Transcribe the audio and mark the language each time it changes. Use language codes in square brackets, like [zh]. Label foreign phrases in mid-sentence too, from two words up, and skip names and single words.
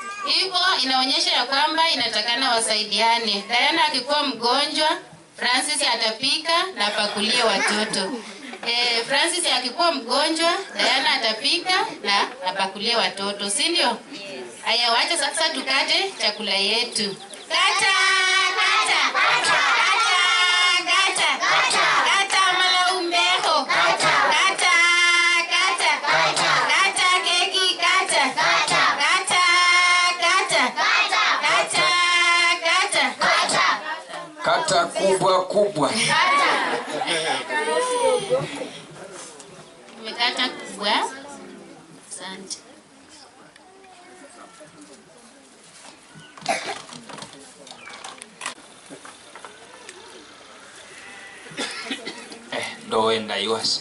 [sw] Hivyo inaonyesha ya kwamba inatakana wasaidiane. Diana akikuwa mgonjwa, Francis atapika na apakulie watoto. Francis akikuwa mgonjwa, Diana atapika na apakulie watoto, si ndio? Haya, wacha sasa tukate chakula yetu. Kata, kata, kata, kata, kata, kata malaumbeho. Kata, kata, kata, kata keki, kata, kata, kata, kata, kata, kata, Kata kubwa kubwa. Umekata kubwa. Asante. Ndo enda iwasi.